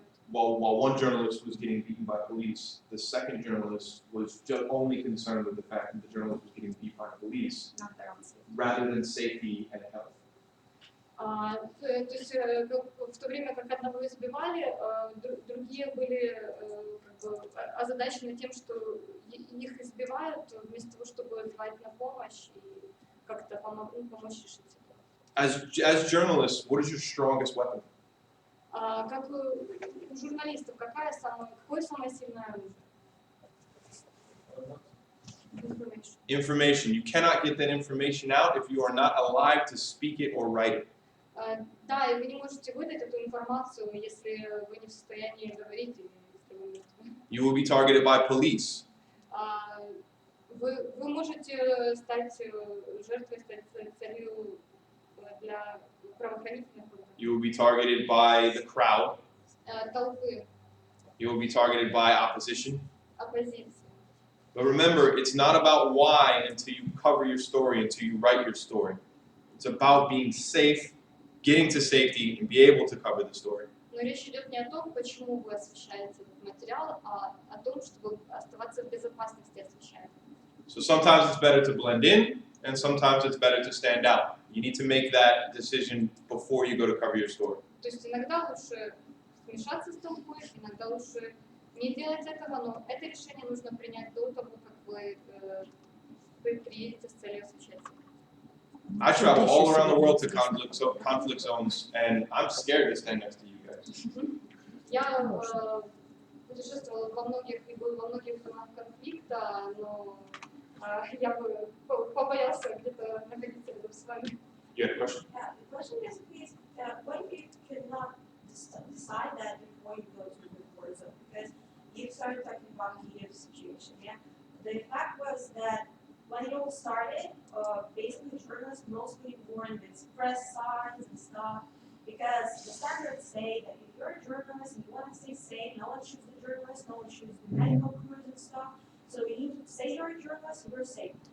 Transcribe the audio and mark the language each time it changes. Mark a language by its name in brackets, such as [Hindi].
[English] While one journalist was getting beaten by police, the second journalist was just only concerned with the fact that the journalist was getting beat by police, rather than safety and health. [Russian] То есть в то время как одного избивали, другие были озадачены тем, что их избивают, вместо того, чтобы звать на помощь и как-то помочь решить ситуацию. [English] As journalists, what is your strongest weapon? [Russian] Как у журналистов, какое самое сильное оружие? [English] Information. You cannot get that information out if you are not alive to speak it or write it. [Russian] Да, и вы не можете выдать эту информацию, если вы не в состоянии говорить, или если вы мертвы. [English] You will be targeted by police. [Russian] Вы можете стать жертвой, стать целью для правоохранительных органов. [English] You will be targeted by the crowd. [Russian] Толпы, [English] You will be targeted by opposition. [Russian] оппозиции. [English] But remember, it's not about why until you cover your story, until you write your story. It's about being safe, getting to safety, and be able to cover the story. [Russian] Но речь идет не о том, почему вы освещаете этот материал, а о том, чтобы оставаться в безопасности освещая. [English] So sometimes it's better to blend in, and sometimes it's better to stand out. You need to make that decision before you go to cover your story. [Russian] То есть иногда лучше смешаться с толпой, иногда лучше не делать этого, но это решение нужно принять до того, как вы приедете с целью освещать. [English] I travel all around the world to conflict zones, and I'm scared to stand next to you guys. [Russian] Я путешествовала во многих и был во многих зонах конфликта, но я бы побоялся где-то находиться рядом с вами. [English] You had a question? Yeah, the question basically is, what if you cannot decide that before you go to the war zone? Because you started talking about Kiev's situation, yeah? The fact was that when it all started, basically journalists mostly were in these press signs and stuff, because the standards say that if you're a journalist and you want to stay safe, no one shoots the journalist, no one shoots the medical crews and stuff, so you need to say you're a journalist, you're safe.